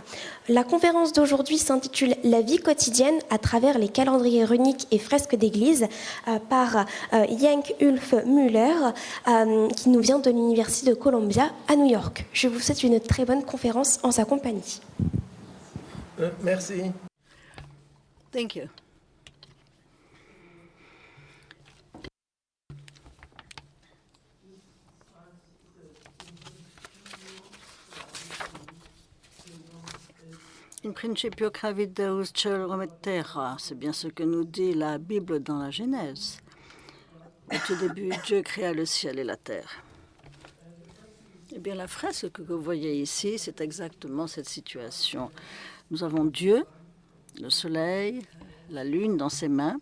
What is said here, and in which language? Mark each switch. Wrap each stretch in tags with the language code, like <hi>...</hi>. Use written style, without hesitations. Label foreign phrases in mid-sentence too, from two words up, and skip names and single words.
<fr>La conférence d'aujourd'hui s'intitule « La vie quotidienne à travers les calendriers runiques et fresques d'église » par Yank Ulf Müller, qui nous vient de l'Université de Columbia à New York. Je vous souhaite une très bonne conférence en sa compagnie. Merci.</fr> <en>Thank you.</en> <la>In principio cravit Deus caelum et terra,</la> <fr>c'est bien ce que nous dit la Bible dans la Genèse. Au tout début, Dieu créa le ciel et la terre. Eh bien, la fresque que vous voyez ici, c'est exactement cette situation. Nous avons Dieu, le soleil, la lune dans ses mains.</fr>